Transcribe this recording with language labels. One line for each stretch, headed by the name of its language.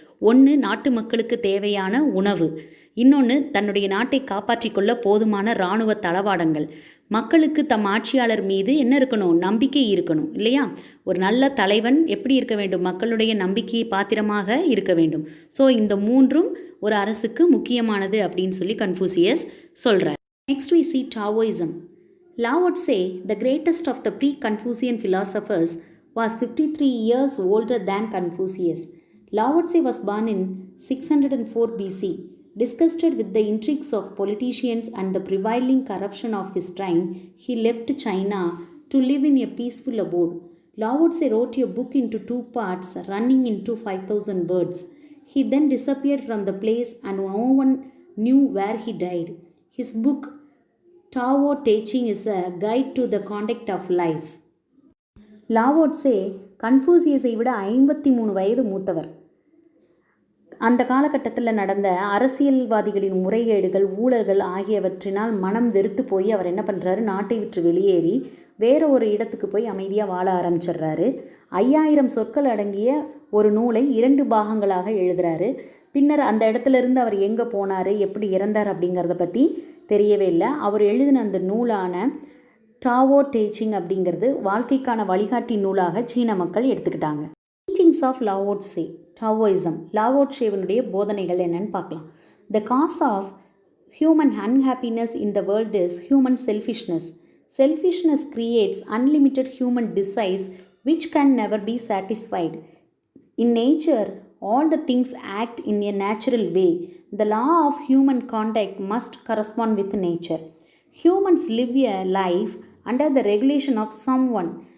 Tamil: ஒன்று நாட்டு மக்களுக்கு தேவையான உணவு, இன்னொன்று தன்னுடைய நாட்டை காப்பாற்றிக் கொள்ள போதுமான இராணுவ தளவாடங்கள். மக்களுக்கு தம் ஆட்சியாளர் மீது என்ன இருக்கணும்? நம்பிக்கை இருக்கணும் இல்லையா? ஒரு நல்ல தலைவன் எப்படி இருக்க வேண்டும்? மக்களுடைய நம்பிக்கையை பாத்திரமாக இருக்க வேண்டும். ஸோ இந்த மூன்றும் ஒரு அரசுக்கு முக்கியமானது அப்படின்னு சொல்லி கன்ஃபூசியஸ் சொல்கிறார்.
English: Next we see Taoism. Lao Tse, the greatest of the pre-Confucian philosophers, was 53 years older than Confucius. Lao Tse was born in 604 BC. Disgusted with the intrigues of politicians and the prevailing corruption of his time, he left China to live in a peaceful abode. Lao Tse wrote a book into 2 parts, running into 5,000 words. He then disappeared from the place and no one knew where he died. His book, Tao Te Ching, is a guide to the conduct of life.
Tamil: Lao ட்சே கன்ஃபூசியஸை விட 53 வயது மூத்தவர். அந்த காலகட்டத்தில் நடந்த அரசியல்வாதிகளின் முறைகேடுகள், ஊழல்கள் ஆகியவற்றினால் மனம் வெறுத்து போய் அவர் என்ன பண்ணுறாரு? நாட்டை விட்டு வெளியேறி வேற ஒரு இடத்துக்கு போய் அமைதியாக வாழ ஆரம்பிச்சிடுறாரு. 5000 சொற்கள் அடங்கிய ஒரு நூலை 2 பாகங்களாக எழுதுகிறாரு. பின்னர் அந்த இடத்துலேருந்து அவர் எங்கே போனார், எப்படி இறந்தார் அப்படிங்கிறத பற்றி தெரியவே இல்லை. அவர் எழுதின அந்த நூலான டாவோ டேச்சிங் அப்படிங்கிறது வாழ்க்கைக்கான வழிகாட்டி நூலாக சீன மக்கள் எடுத்துக்கிட்டாங்க.
English: teachings of Lao Tse,
Tamil: Taoism. Lao ட்சேவினுடைய போதனைகள் என்னன்னு பார்க்கலாம்.
English: The cause of human unhappiness in the world is human selfishness. Selfishness creates unlimited human desires which can never be satisfied. In nature, all the things act in a natural way. The law of human conduct must correspond with nature. Humans live a life under the regulation of someone.